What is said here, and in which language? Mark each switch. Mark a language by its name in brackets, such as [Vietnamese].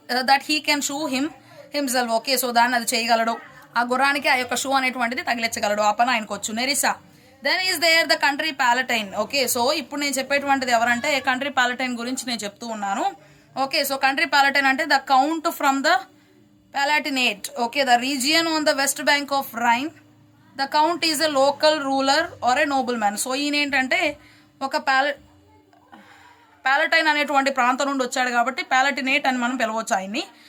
[English] That he can shoo himself. [Telugu] Okay, so దాన్ని అది చేయగలడు, ఆ గుర్రానికి ఆ యొక్క షూ అనేటువంటిది తగిలించగలడు, ఆ పని ఆయనకు వచ్చు. Nerissa [English] Then is there the country palatine. [Telugu] Okay, so ఇప్పుడు నేను చెప్పేటువంటిది ఎవరంటే కంట్రీ ప్యాలటైన్ గురించి నేను చెప్తూ ఉన్నాను. [English] Okay, so country palatine అంటే the count from the Palatinate. Okay, the region on the west bank of Rhine. The count is a local ruler or a nobleman. [Telugu] So ఈయన ఏంటంటే ఒక ప్యాలటైన్ అనేటువంటి ప్రాంతం నుండి వచ్చాడు కాబట్టి ప్యాలటినేట్ అని మనం పిలవచ్చు ఆయన్ని.